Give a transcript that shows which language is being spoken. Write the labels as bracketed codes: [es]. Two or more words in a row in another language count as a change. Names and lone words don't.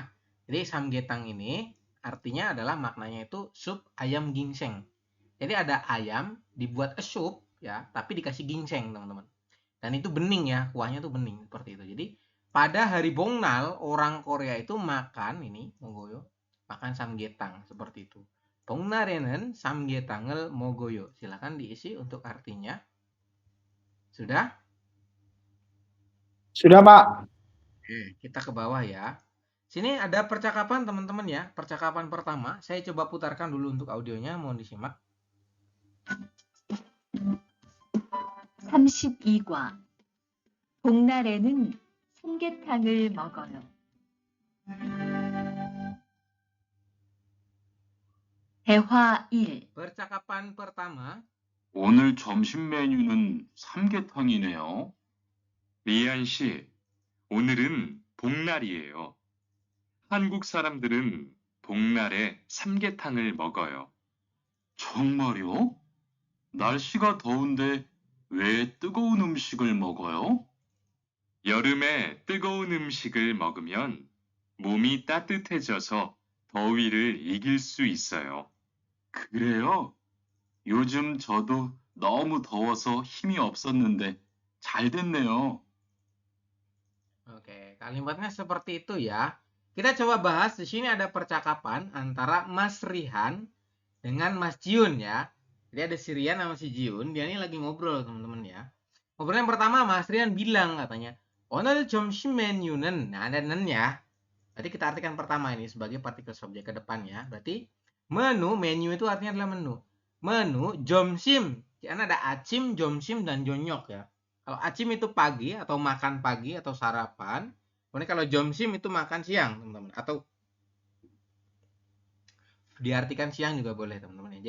[id] Jadi samgyetang ini artinya adalah maknanya itu sup ayam ginseng. Jadi ada ayam dibuat sup ya, tapi dikasih ginseng, teman-teman. Dan itu bening ya, kuahnya tuh bening seperti itu. Jadi pada hari Bongnal orang Korea itu makan ini mogoyo, makan samgyetang seperti itu. [ko] Bongnal에는 samgyetang을 먹어요. [id] Silakan diisi untuk artinya. Sudah? Sudah, Pak. Oke, kita ke bawah ya. Sini ada percakapan teman-teman ya. Percakapan pertama, saya coba putarkan dulu untuk audionya, mohon disimak. [ko] 32과 복날에는 삼계탕을 먹어요. 대화 1. Percakapan pertama, 오늘 점심 메뉴는 삼계탕이네요. 리안 씨, 오늘은 복날이에요. 한국 사람들은 복날에 삼계탕을 먹어요. 정말요? 날씨가 더운데 왜 뜨거운 음식을 먹어요? 여름에 뜨거운 음식을 먹으면 몸이 따뜻해져서 더위를 이길 수 있어요. 그래요? 요즘 저도 너무 더워서 힘이 없었는데 잘 됐네요. [id] oke, kalimatnya seperti itu ya. Kita coba bahas di sini ada percakapan antara Mas Rihan dengan Mas Jiun ya. Jadi ada si Rian sama si Jiun, dia ini lagi ngobrol teman-teman ya. Ngobrol yang pertama Mas Rian bilang katanya, [ko] 오늘 점심 메뉴는, [id] nah ada nen ya. Berarti kita artikan pertama ini sebagai partikel subjek ke depan ya. Berarti menu itu artinya adalah menu. Menu 점심, karena ada acim, 점심 dan jonyok ya. Kalau acim itu pagi atau makan pagi atau sarapan. Kemudian kalau 점심 itu makan siang, teman-teman. Atau diartikan siang juga boleh, teman-teman ya.